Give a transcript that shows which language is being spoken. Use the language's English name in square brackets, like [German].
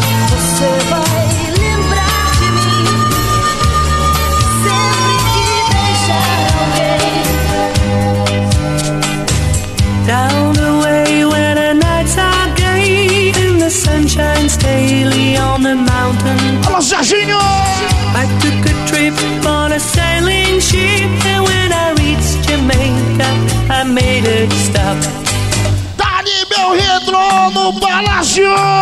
[Portuguese] Você vai lembrar de mim sempre que deixar alguém. [English] Down the way when the nights are gay and the sun shines daily on the mountain. [Portuguese] Alô, Jorginho! [English] I took a trip on a sailing ship, and when I reached Jamaica, I made it stop. [Portuguese] Dá-lhe meu retrô no palácio!